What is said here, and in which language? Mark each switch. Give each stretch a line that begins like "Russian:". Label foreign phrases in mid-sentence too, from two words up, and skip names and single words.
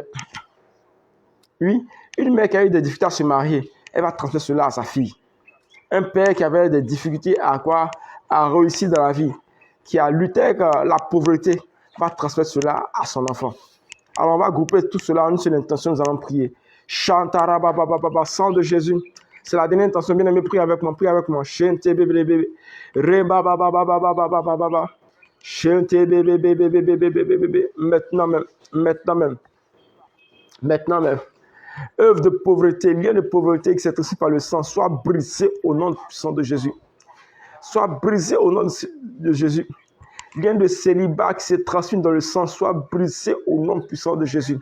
French: Oui, une mère qui a eu des difficultés à se marier, elle va transmettre cela à sa fille. Un père qui avait des difficultés à réussir dans la vie, qui a lutté avec la pauvreté, va transmettre cela à son enfant. Alors on va grouper tout cela en une seule intention, nous allons prier. Chantara baba baba, sang de Jésus. C'est la dernière intention, bien aimé, prie avec moi, prie avec moi. Chante bébé bébé. Re baba baba baba baba baba. Chante bébé bébé bébé bébé bébé. Maintenant même. Œuvre de pauvreté, lien de pauvreté qui s'est traduit par le sang, soit brisé au nom puissant de Jésus. Soit brisé au nom de Jésus. Lien de célibat qui s'est transmis dans le sang, soit brisé au nom puissant de Jésus.